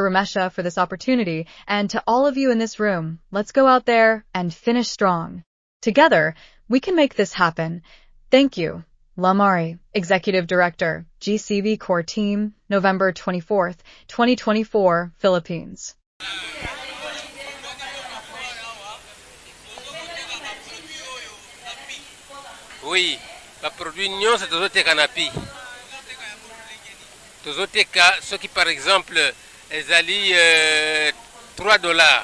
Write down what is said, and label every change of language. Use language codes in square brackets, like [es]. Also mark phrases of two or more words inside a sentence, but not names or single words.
[en] Ramesha, for this opportunity, and to all of you in this room, let's go out there and finish strong. Together, we can make this happen. Thank you. Lamari, Executive Director, GCV Core Team, November 24th, 2024, Philippines. [ln] Oui, ba produit nyonso tozoteka na Pi. Tozoteka [fr] ce qui par exemple [ln] ezali $3.